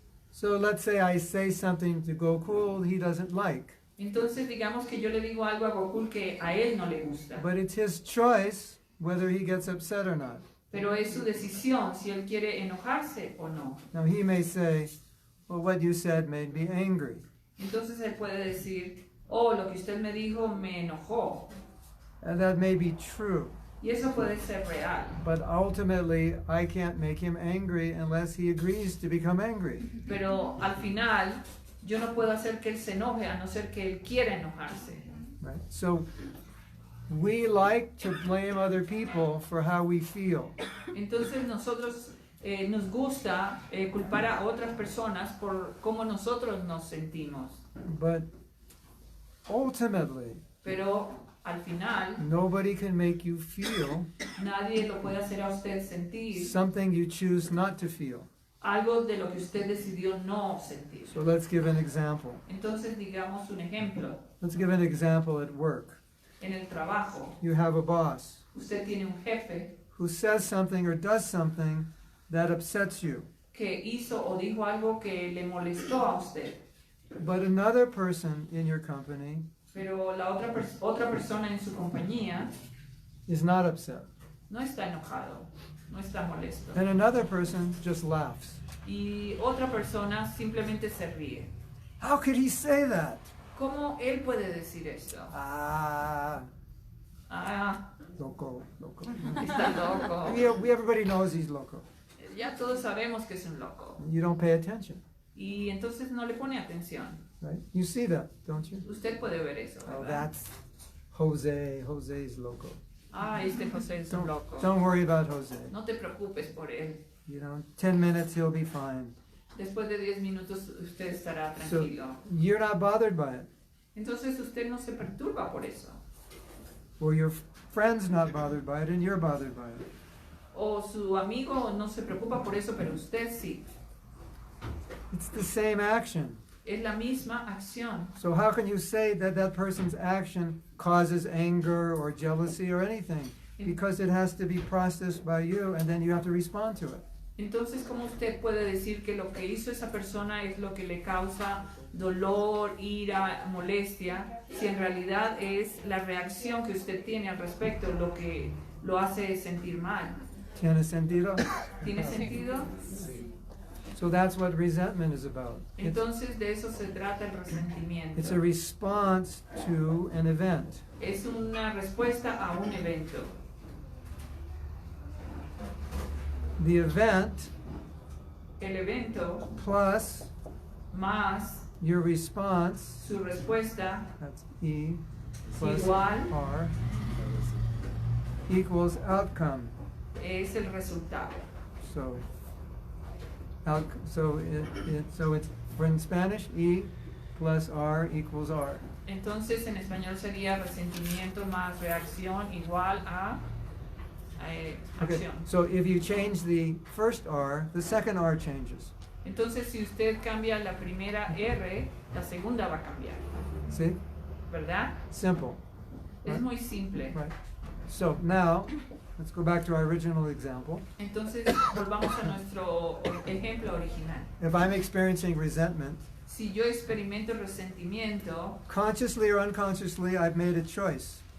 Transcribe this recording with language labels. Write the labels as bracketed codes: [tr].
[en] So let's say I say something to Gokul he doesn't like, [es] Entonces digamos que yo le digo algo a Goku que a él no le gusta. [en] but it's his choice whether he gets upset or not. [es] Pero es su decisión si él quiere enojarse o no. [en] Now he may say, well, what you said made me angry. [es] Entonces él puede decir, oh, lo que usted me dijo me enojó. [en] And that may be true, [es] Y eso puede ser real. [en] but ultimately I can't make him angry unless he agrees to become angry. [es] Pero al final yo no puedo hacer que él se enoje a no ser que él quiera enojarse. [en] Right? So we like to blame other people for how we feel. [es] Entonces nosotros nos gusta culpar a otras personas por cómo nosotros nos sentimos. [en] But ultimately, [es] Pero al final [en] nobody can make you feel [es] nadie lo puede hacer a usted sentir [en] something you choose not to feel. [es] algo de lo que usted decidió no sentir. [en] So let's give an example. [es] Entonces digamos un ejemplo. [en] Let's give an example at work. [es] En el trabajo, [en] You have a boss [es] usted tiene un jefe [en] who says something or does something that upsets you. [es] que hizo o dijo algo que le molestó a usted. [en] But another person in your company [es] Pero la otra persona en su compañía [en] is not upset. [es] no está enojado, no está molesto. [en] And another person just laughs. [es] Y otra persona simplemente se ríe. [en] How could he say that? [es] ¿Cómo él puede decir eso? Ah, Ah, loco, loco. está loco. [en] Everybody knows he's loco. [es] Ya todos sabemos que es un loco. [en] You don't pay attention, [es] Y entonces no le pone atención. [en] right? You see that, don't you? [es] Usted puede ver eso, Oh, ¿verdad? [en] that's Jose. Jose's loco. [es] Ah, este José es un loco. [en] Don't worry about Jose. [es] No te preocupes por él. [en] You know, 10 minutes he'll be fine. [es] Después de 10 minutos usted estará [en] So [es] tranquilo. [en] you're not bothered by it, [es] Entonces usted no se perturba por eso. [en] or your friend's not bothered by it, and you're bothered by it. [es] O su amigo no se preocupa por eso, pero usted sí. [en] It's the same action. [es] Es la misma acción. [en] So how can you say that that person's action causes anger or jealousy or anything? Because it has to be processed by you, and then you have to respond to it. [es] Entonces, ¿cómo usted puede decir que lo que hizo esa persona es lo que le causa dolor, ira, molestia, si en realidad es la reacción que usted tiene al respecto lo que lo hace sentir mal? ¿Tiene sentido? ¿Tiene sentido? [en] So that's what resentment is about. [es] Entonces, de eso se trata el resentimiento. [en] It's a response to an event. [es] Es una respuesta a un evento. [en] The event [es] El evento [en] plus [es] más [en] your response, [es] su respuesta [en] that's E plus [es] igual [en] R, equals outcome. [es] es el resultado. [en] So, so it's for in Spanish, E plus R equals R. [es] Entonces, en español sería resentimiento más reacción igual a [en] Okay, [es] acción. [en] so if you change the first R, the second R changes. [es] Entonces, si usted cambia la primera R, la segunda va a cambiar, [en] See? [es] ¿verdad? [en] Simple. [es] Es muy simple. [en] Right. So now, let's go back to our original example. [es] Entonces, volvamos a nuestro ejemplo original. [en] If I'm experiencing resentment, [es] Si yo experimento resentimiento, [en] consciously or unconsciously, I've made a choice